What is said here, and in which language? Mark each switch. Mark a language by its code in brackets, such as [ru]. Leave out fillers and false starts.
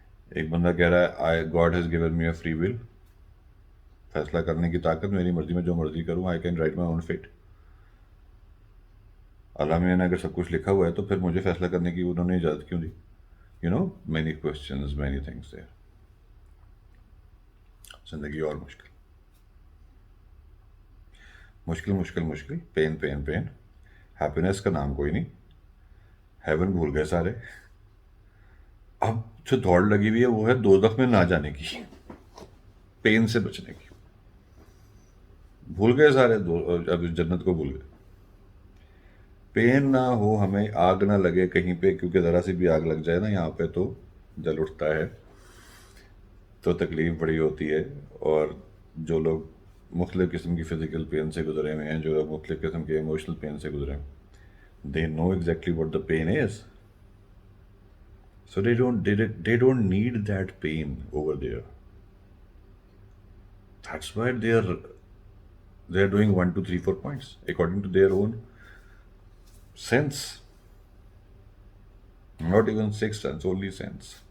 [ur] ایک بندہ کہہ رہا ہے [en] God has given me a free will, [ur] فیصلہ کرنے کی طاقت، میری مرضی میں جو مرضی کروں، [en] I can write my own fate. [ur] اللہ میں نے اگر سب کچھ لکھا ہوا ہے تو پھر مجھے فیصلہ کرنے کی انہوں نے اجازت کیوں دی. [en] Many questions, many things there. [ur] زندگی اور مشکل، مشکل مشکل مشکل، پین پین پین. ہیپینس کا نام کوئی نہیں، ہیون بھول گئے سارے. اب جو دوڑ لگی ہوئی ہے وہ ہے دوزخ میں نہ جانے کی، پین سے بچنے کی. بھول گئے سارے، اب جنت کو بھول گئے. پین نہ ہو، ہمیں آگ نہ لگے کہیں پہ، کیونکہ ذرا سی بھی آگ لگ جائے نا یہاں پہ تو جل اٹھتا ہے، تو تکلیف بڑی ہوتی ہے. اور جو لوگ مختلف قسم کی فزیکل پین سے گزرے ہوئے ہیں، جو لوگ مختلف قسم کے ایموشنل پین سے گزرے ہیں، [en] they know exactly what the pain is. So they don't need that pain over there. That's why they are doing 1 2 3 4 points according to their own sense. Not even 6 sense, only sense.